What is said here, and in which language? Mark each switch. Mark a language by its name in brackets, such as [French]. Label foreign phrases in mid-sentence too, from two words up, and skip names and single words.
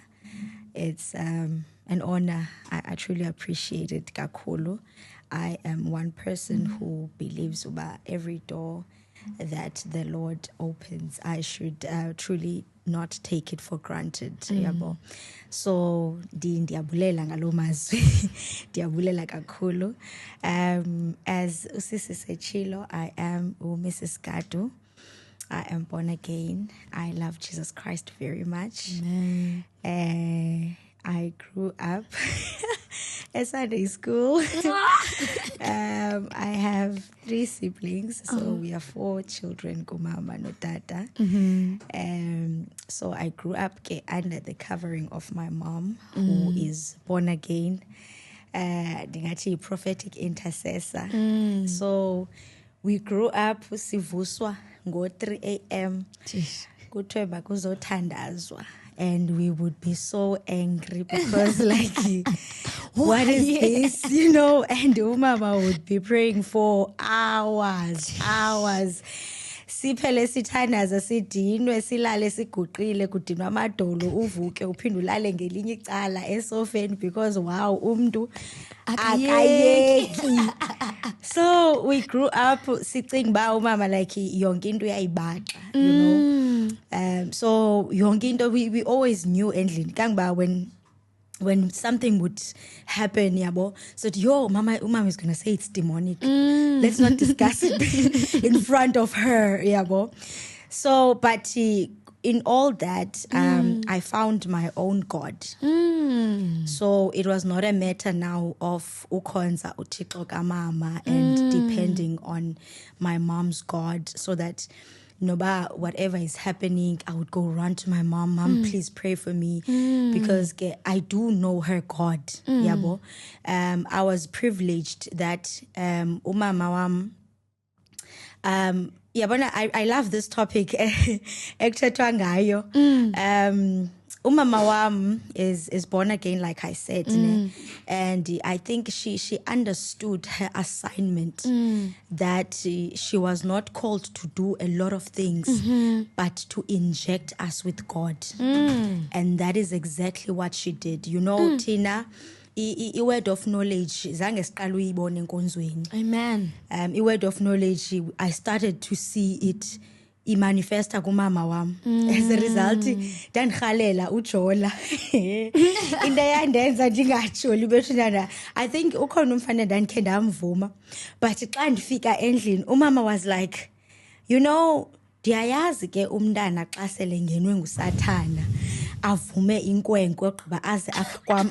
[English] It's an honor. I truly appreciate it, Kakolo. I am one person who believes about every door that the Lord opens, I should truly not take it for granted. [Xhosa] So ndiyabulela ngalo mazwi. Ndiyabulela kakhulu. As usisi sechilo, [English] I am Mrs. Gadu. I am born again. I love Jesus Christ very much. I grew up at Sunday school. I have 3 siblings, so we are 4 children, [Xhosa] kumama no tata. [English] So I grew up under the covering of my mom, who is born again, ndingathi prophetic intercessor. So we grew up [Xhosa] sivuswa ngo [English] 3 a.m. [Xhosa] kuthiwe makuzothandazwa. [English] And we would be so angry because what is this, and umama would be praying for hours. [Xhosa] Siphele sithandaza sidinwe silale siguqile kudinwa amadolo uvuke uphinde ulale ngelinye icala esofeni because umntu akayeki. [English] So we grew up [Xhosa] sicinga ba umama yonke into uyayibaxa, [English] so [Xhosa] yonke into [English] we always knew [Xhosa] endlini kangoba [English] when something would happen, so mama is going to say it's demonic. Let's not discuss it in front of her, So, but in all that, I found my own God. So it was not a matter now of [Xhosa] ukonza uThixo kamama [English] and depending on my mom's God, so that whatever is happening, I would go run to my mom. Mom, please pray for me, because I do know her God. I was privileged that [Xhosa] umama wam. [English] I love this topic. [Xhosa] umama wam [English] is born again, like I said, ne? And I think she understood her assignment, that she was not called to do a lot of things, but to inject us with God. And that is exactly what she did. You know, Tina, I word of knowledge, [Xhosa] zange siqala uyibone enkonzweni. Amen. [English] I word of knowledge, I started to see it [Xhosa] imanifesta kumama wam. [English] As a result, [Xhosa] ndanirhalela uJola. Into eyandenza ndingatsholi bethunana. [English] I think [Xhosa] ukhona umfana ndandikhe ndamvuma. But xa ndifika endlini, umama [English] was like, you know, [Xhosa] ndiyayazi ke umntana xa sele ngenwe ngusathana avume inkwenkwe ogqiba aze apha kwam.